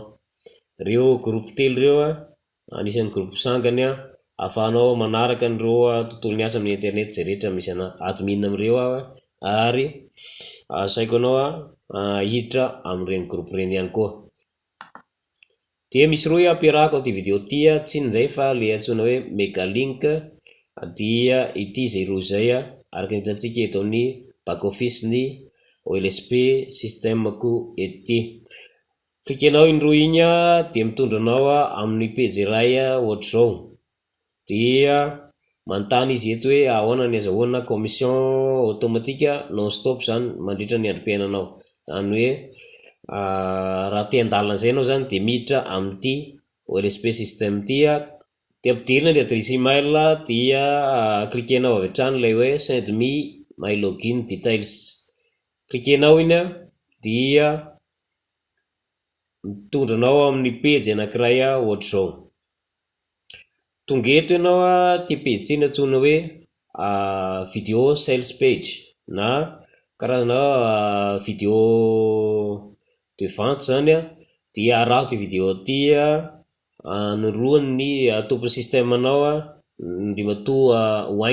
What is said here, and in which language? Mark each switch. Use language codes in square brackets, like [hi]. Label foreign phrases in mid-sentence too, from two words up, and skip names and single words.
[mg] Reo groupe telo reo anisan'ny groupe sangany ahafahanao manaraka an'ireo tontolo ny asa amin'ny internet zay rehetra misy admin amin'ireo ary asaiko anao hiditra amin'ireny groupe reny ihany koa. Dia misy roy ampiarahako amin'ity vidéo ty tsy inona fa le antsoina hoe [en] mega link [mg] dia ity zay roy zay araka ny hitantsika eto amin'ny [en] back office [mg] ny OLSP système-ko ety. Klikenao indroy igny dia mitondra anao amin'ny page iray ohatr'izao dia manontany izy eto hoe ahoana ny azahoana [fr] commission automatique non stop [mg] zany mandritra ny androm-piainanao. Zany hoe raha te handalina zay ianao zany dia miditra amin'ity OLSP système ty dia ampidirina ny [fr] adresse email [mg] dia klikenao avy hatrany ilay hoe [en] send me my login details. [mg] Klikenao iny dia mitondra anao amin'ny page anankiray ohatr'izao. Tonga eto ianao ty page ty antsoina hoe [en] video sales page [mg] na karazana [fr] vidéo de vente [mg] zany dia araho ty vidéo ty aniroany ny tompony système anao Ndrimatoa